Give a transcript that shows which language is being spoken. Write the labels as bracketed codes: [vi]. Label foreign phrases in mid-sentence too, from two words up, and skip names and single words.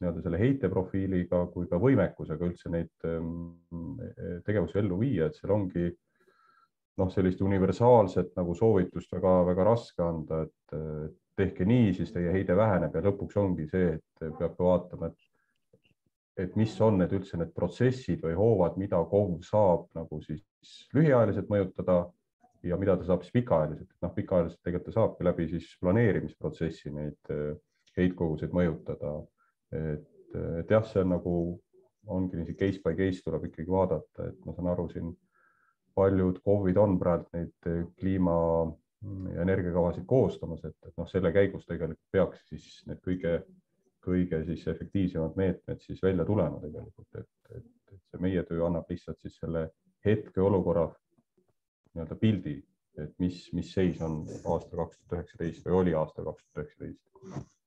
[et] selle heiteprofiiliga kui ka võimekusega üldse neid tegevusi ellu viia, et seal ongi sellist universaalset soovitust väga raske anda, et tehke nii, siis teie heide väheneb ja lõpuks ongi see, et peab vaatama, et mis on need üldse need protsessid või hoovad, mida KOV saab siis lühiajaliselt mõjutada ja mida ta saab siis pikaajaliselt. Pikaajaliselt tegelikult ta saabki läbi siis planeerimisprotsessi neid heitkoguseid mõjutada. Et jah, see ongi nii [en] case by case [et] tuleb ikkagi vaadata, et ma saan aru siin paljud KOV-id on praegu neid kliima- ja energiakavasid koostamas, et selle käigus tegelikult peaks siis need kõige siis efektiivsemad meetmed siis välja tulema tegelikult, et see meie töö annab lihtsalt siis selle hetke olukorra pildi, et mis seis on aasta 2019 või oli aasta 2019.